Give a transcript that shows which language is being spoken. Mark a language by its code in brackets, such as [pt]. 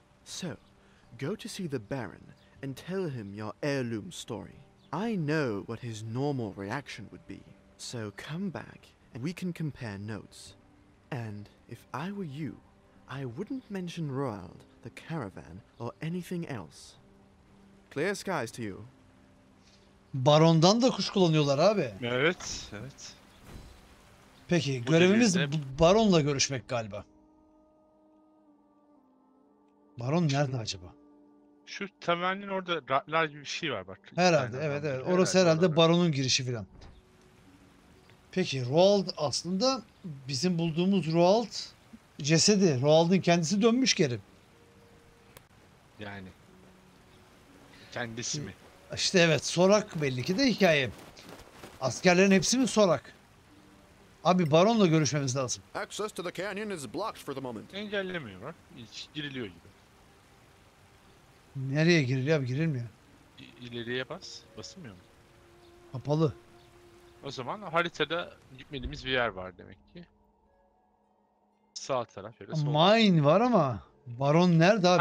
[en] So, go to see the Baron and tell him your heirloom story. I know what his normal reaction would be. So come back and we can compare notes. And if I were you, I wouldn't mention Roald, the caravan, or anything else. Clear skies to you. [tr] Baron'dan da kuş kullanıyorlar abi. Evet, evet. Peki Bu görevimiz devirde- Baron'la görüşmek galiba. Baron nerede acaba? Şu tavernin orada ratlar gibi bir şey var bak. Herhalde Aynen, evet tamam. evet. Orası herhalde orada. Baron'un girişi filan. Peki Roald aslında bizim bulduğumuz Roald cesedi. Roald'ın kendisi dönmüş geri. Yani. Kendisi mi? İşte evet Sorak belli ki de hikaye. Askerlerin hepsi mi Sorak? Abi Baron'la görüşmemiz lazım. [en] Access to the canyon is blocked for the moment. [tr] Engellemiyor bak. Hiç giriliyor gibi. Nereye giriliyor abi girilmiyor. İleriye bas. Basılmıyor mu? Kapalı. O zaman haritada gitmediğimiz bir yer var demek ki. Sağ taraf ya da sol. Mine var ama Baron nerede abi?